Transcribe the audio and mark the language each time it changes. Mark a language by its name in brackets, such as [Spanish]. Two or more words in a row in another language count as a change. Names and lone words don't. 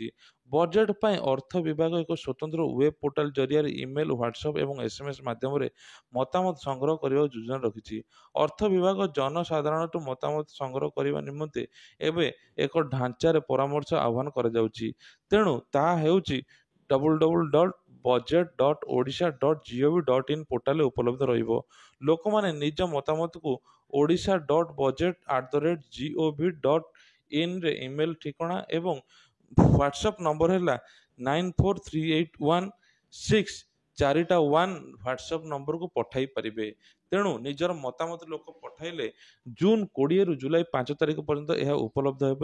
[Odia] ବଜେଟ୍ ପାଇଁ ଅର୍ଥ ବିଭାଗ ଏକ ସ୍ୱତନ୍ତ୍ର ୱେବ୍ ପୋର୍ଟାଲ ଜରିଆରେ ଇମେଲ, ହ୍ୱାଟ୍ସଆପ୍ ଏବଂ SMS ମାଧ୍ୟମରେ ମତାମତ ସଂଗ୍ରହ କରିବାକୁ ଯୋଜନା ରଖିଛି। ଅର୍ଥ ବିଭାଗ ଜନସାଧାରଣଠୁ ମତାମତ ସଂଗ୍ରହ କରିବା ନିମନ୍ତେ ଏବେ ଏକ ଢାଞ୍ଚାରେ ପରାମର୍ଶ ଆହ୍ୱାନ କରାଯାଉଛି। ତେଣୁ ତାହା ହେଉଛି www.budget.odisha.gov.in ପୋର୍ଟାଲରେ ଉପଲବ୍ଧ ରହିବ। ଲୋକମାନେ ନିଜ ମତାମତକୁ odisha.budget@gov.in ରେ ଇମେଲ ଠିକଣା ଏବଂ ହ୍ୱାଟ୍ସଆପ୍ ନମ୍ବର ହେଲା 943816 ହ୍ୱାଟ୍ସଆପ୍ ନମ୍ବରକୁ ପଠାଇ ପାରିବେ। ତେଣୁ ନିଜର ମତାମତ ଲୋକ ପଠାଇଲେ ଜୁନ୍ 20ରୁ ଜୁଲାଇ 5 ତାରିଖ ପର୍ଯ୍ୟନ୍ତ ଏହା ଉପଲବ୍ଧ ହେବ।